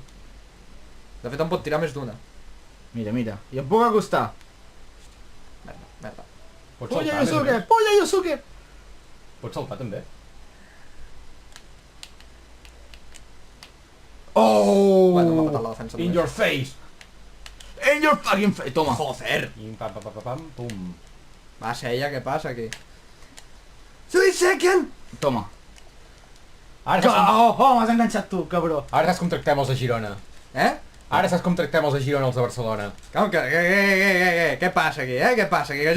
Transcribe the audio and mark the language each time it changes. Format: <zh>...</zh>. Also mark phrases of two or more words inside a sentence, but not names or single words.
<ca>De fet, em pot tirar més d'una. Mira, mira. I em puc acostar. Merda, merda. Pots Polla saltar, a més a Yosuke! més. Polla Yosuke! Pots saltar, també. Oh! Bueno, m'ha matat la defensa.</ca> <en>In</en> <ca>només.</ca> <en>your face! In your fucking face!</en> <ca>Toma. Joder! I pam, pam, pam, pam, pam, pum. Va, Seiya, què passa aquí? Suiseken! Toma. Ara saps, com... Oh, m'has enganxat tu, cabró. Ara saps com tractem els de Girona. Eh? Ara saps com tractem els de Girona els de Barcelona. Com que... Què passa aquí, eh? Què passa aquí? Que jo</ca>